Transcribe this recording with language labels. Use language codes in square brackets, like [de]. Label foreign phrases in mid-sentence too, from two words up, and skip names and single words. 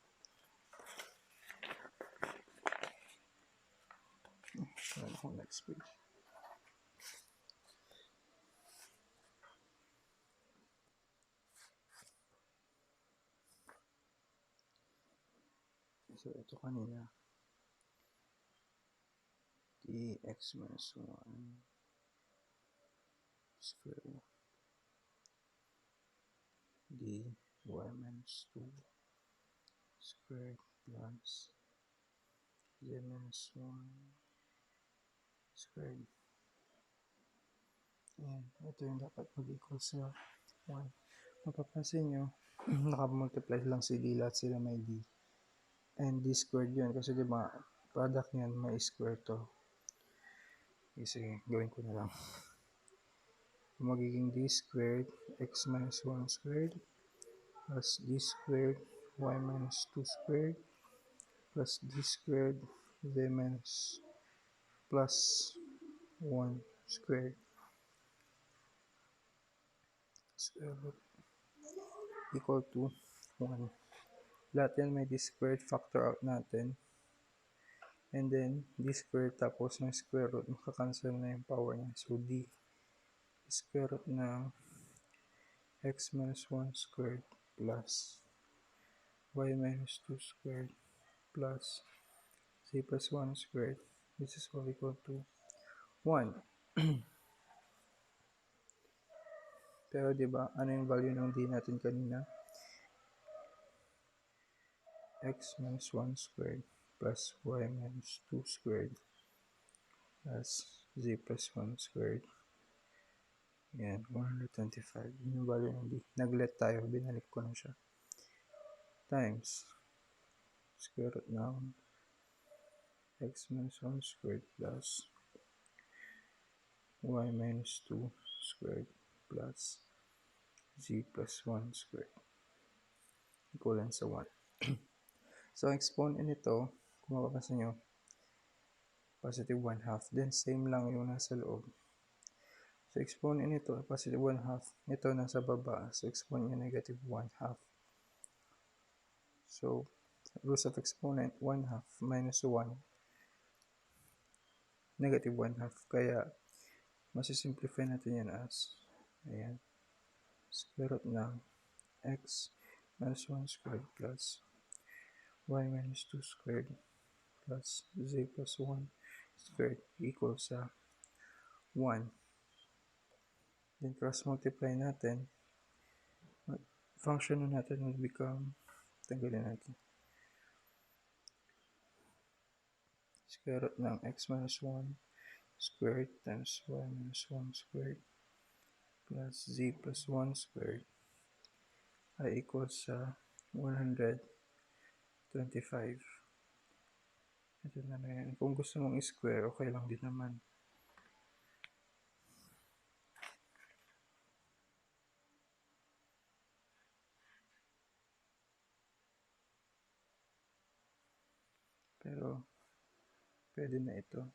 [tl] Ayan ako, next page. So, ito kanina. [en] Dx minus 1 square dy minus 2 squared plus z minus 1 squared. [tl] Ayan, ito yung dapat mag-equal sa 1. Mapapansin nyo, naka-multiply lang si d, lahat sila may d. [en] And d squared [tl] yun, kasi diba, product niyan may square to. Sige, gawin ko na lang. [en] Magiging d squared x minus 1 squared plus d squared y minus 2 squared plus d squared z minus plus 1 squared square root equal to 1. [tl] Lahat yan may d squared, [en] factor out [tl] natin. [en] And then, d squared [tl] tapos ng square root, makakancel na yung power niya. [en] So, d square root ng x minus 1 squared plus y minus 2 squared plus z plus 1 squared. This is all equal to 1. [tl] Pero diba, ano yung value ng d natin kanina? [en] X minus 1 squared plus y minus 2 squared plus z plus 1 squared. [tl] Yan, 125. Yun yung value ng d. Nag-let tayo, binalik ko na siya. [en] Times square root ng x minus 1 squared plus y minus 2 squared plus z plus 1 squared equivalent sa 1. [tl] So, ang exponent nito, kung mapapansin nyo, [en] positive 1 half. [tl] Then, same lang yung nasa loob. So, exponent nito, [en] positive 1 half. [tl] Ito, nasa baba. So, exponent niya, [en] negative 1 half. So, roots of exponent, 1 half minus 1. Negative 1 half. [tl] Kaya, masisimplify natin yan [en] as, ayan, square root ng x minus 1 squared plus y minus 2 squared plus z plus 1 squared equals sa 1. Then cross multiply natin. Function na natin will become, [tl] tanggalin natin, [en] square root ng x minus 1 squared times y minus 1 squared plus z plus 1 squared ay equals sa 125. [tl] Ito na yan. Kung gusto mong i-square, okay lang din naman. Pero, pwede na ito.